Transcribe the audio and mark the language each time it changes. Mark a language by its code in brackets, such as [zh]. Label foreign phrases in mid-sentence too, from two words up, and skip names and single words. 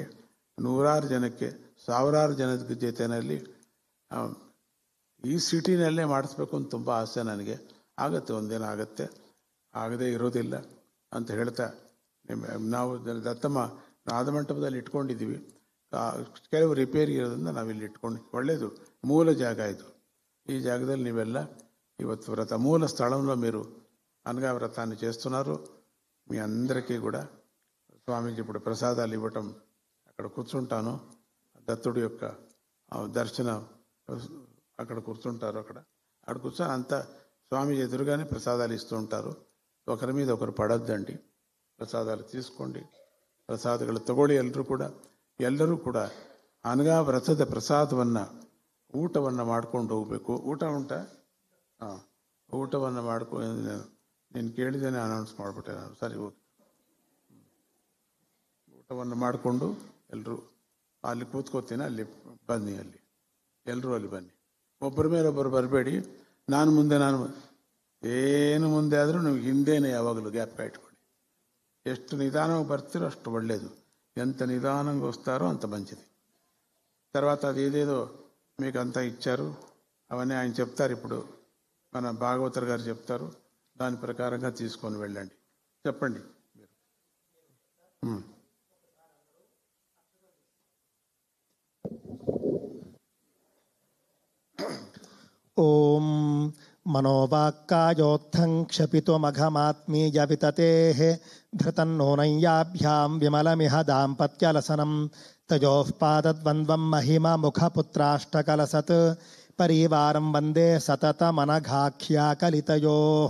[kn] 100 ಜನಕ್ಕೆ 1000 ಜನದ ಜೊತೆಯಲ್ಲಿ ಈ ಸಿಟಿನಲ್ಲೇ ಮಾಡಿಸ್ಬೇಕು ಅಂತ ತುಂಬ ಆಸೆ ನನಗೆ. ಆಗುತ್ತೆ, ಒಂದಿನ ಆಗುತ್ತೆ, ಆಗದೇ ಇರೋದಿಲ್ಲ ಅಂತ ಹೇಳ್ತಾ, ನಾವು ದತ್ತಮ್ಮ ನಾದಮಂಟಪದಲ್ಲಿ ಇಟ್ಕೊಂಡಿದ್ದೀವಿ. ಕೆಲವು ರಿಪೇರಿ ಇರೋದ್ರಿಂದ ನಾವಿಲ್ಲಿ ಇಟ್ಕೊಂಡು, ಒಳ್ಳೆಯದು, ಮೂಲ ಜಾಗ ಇದು. ಈ ಜಾಗದಲ್ಲಿ ನೀವೆಲ್ಲಾ ಇವತ್ತು [te] వ్రత మూల స్థలంలో మీరు అనగా వ్రతాన్ని చేస్తున్నారు. మీ అందరికీ కూడా స్వామీజీ ఇప్పుడు ప్రసాదాలు ఇవ్వటం, అక్కడ కూర్చుంటాను, దత్తుడి యొక్క దర్శనం అక్కడ కూర్చుంటారు. అక్కడ కూర్చొని అంతా స్వామీజీ ఎదురుగానే ప్రసాదాలు ఇస్తూ ఉంటారు. ఒకరి మీద ఒకరు పడొద్దండి, ప్రసాదాలు తీసుకోండి, [kn] ಪ್ರಸಾದಗಳು ತಗೊಳ್ಳಿ. ಎಲ್ಲರೂ ಕೂಡ ಅನಘಾ ವ್ರತದ ಪ್ರಸಾದವನ್ನು ಊಟವನ್ನು ಮಾಡ್ಕೊಂಡು ಹೋಗಬೇಕು. ಊಟ ಉಂಟಾ? ಹಾಂ, ಊಟವನ್ನು ಮಾಡ್ಕೊಂಡು ನೀನು ಕೇಳಿದ್ದೇನೆ, ಅನೌನ್ಸ್ ಮಾಡಿಬಿಟ್ಟೆ ನಾನು. ಸರಿ, ಓಕೆ. ಊಟವನ್ನು ಮಾಡಿಕೊಂಡು ಎಲ್ಲರೂ ಅಲ್ಲಿ ಕೂತ್ಕೋತೀನಿ, ಅಲ್ಲಿ ಬನ್ನಿ, ಎಲ್ಲರೂ ಅಲ್ಲಿ ಬನ್ನಿ. ಒಬ್ಬರ ಮೇಲೆ ಒಬ್ಬರು ಬರಬೇಡಿ. ನಾನು ಏನು ಮುಂದೆ ಆದರೂ ನೀವು ಹಿಂದೇನೆ ಯಾವಾಗಲೂ ಗ್ಯಾಪ್ ಇಟ್ಕೊಳ್ಳಿ. ಎಷ್ಟು నిదానంగా ಬರ್ತೀರೋ అಷ್ಟು ಒಳ್ಳೆಯದು. [te] ఎంత నిదానంగా వస్తారో అంత మంచిది. తర్వాత అది ఏదేదో మీకు అంతా ఇచ్చారు, అవన్నీ ఆయన చెప్తారు. ఇప్పుడు మన భాగవతర్ గారు చెప్తారు, దాని ప్రకారంగా తీసుకొని వెళ్ళండి. చెప్పండి మీరు. [sa] ఓం మనోవాక్కాయోత్థం క్షపితుమఘమాత్మీయ వితతేః ధృతన్నూనయ్యాభ్యాం విమలమిహ దాంపత్యలసనం తయోః పాదద్వంద్వం మహిమముఖపుత్రాష్టకలసత్ పరివారం వందే సతతమనఘాఖ్యాకలితయోః.